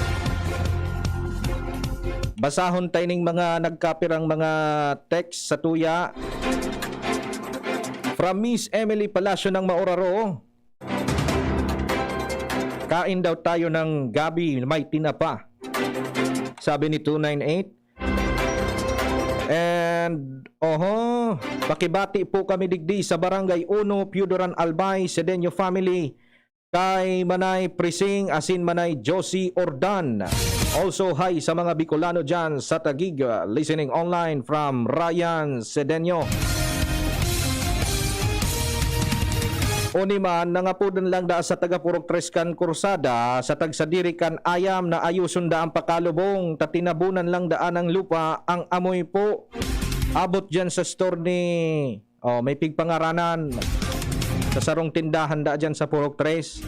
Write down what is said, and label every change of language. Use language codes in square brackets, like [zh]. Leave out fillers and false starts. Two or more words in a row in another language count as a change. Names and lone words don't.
[bik] Basahon tayo ng mga nagkapirang mga text sa tuya. [en] From Miss Emily Palacio ng Maoraro. [tl] Kain daw tayo ng gabi, may tinapa. Sabi ni 298. [en] And, [bik] pakibati po kami digdi sa Barangay 1, Pudoran Albay, Sedeño Family. Kay Manay Prising, asin Manay Josie Ordan. Also, hi sa mga Bicolano dyan sa Taguig, [en] listening online from Ryan Sedeño. [bik] Uniman, nangapudan lang da sa taga-Purok Trescan Kursada, sa tagsadiri kan ayam na ayusun da ang pakalubong, tatinabunan lang daan ang lupa, ang amoy po. Abot dyan sa store ni, may pigpangaranan, sa sarong tindahan da dyan sa Purok Tres.